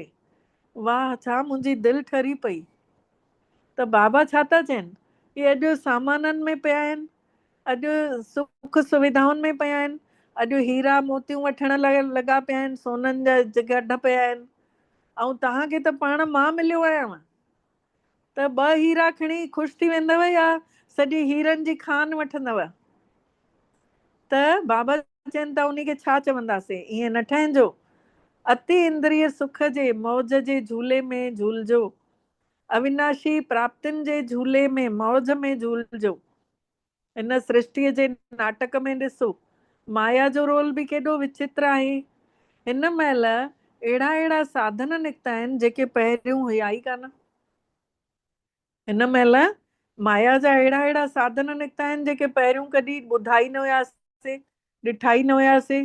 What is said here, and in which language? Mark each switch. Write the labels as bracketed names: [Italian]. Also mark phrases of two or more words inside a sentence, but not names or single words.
[Sindhi] वाह, छा मुंहिंजी दिलि ठरी पई। त बाबा छा था चइनि कि अॼु सामाननि में पिया आहिनि, अॼु सुख सुविधाउनि में पिया आहिनि, अॼु हीरा मोतियूं वठण लॻा पिया आहिनि, सोननि जा गढ पिया आहिनि, ऐं तव्हांखे त पाण मां मिलियो आहियां। त 2 हीरा खणी ख़ुशि थी वेंदव या सॼी हीरनि जी खान वठंदव। त बाबा चइनि था उन खे छा चवंदासीं, ईअं न ठहिजो। अति इंद्रिय सुख जे मौज जे झूले में झूलजो, अविनाशी प्राप्तियुनि जे झूले में मौज में झूलजो। इन सृष्टिअ जे नाटक में ॾिसो माया जो रोल बि केॾो विचित्र आहे। हिन महिल अहिड़ा अहिड़ा साधन निकिता आहिनि जेके पहिरियों हुया ई कान। हिन महिल माया जा अहिड़ा अहिड़ा साधन निकिता आहिनि जेके पहिरियों कॾहिं ॿुधा ई न हुयासीं, ॾिठा ई न हुयासीं।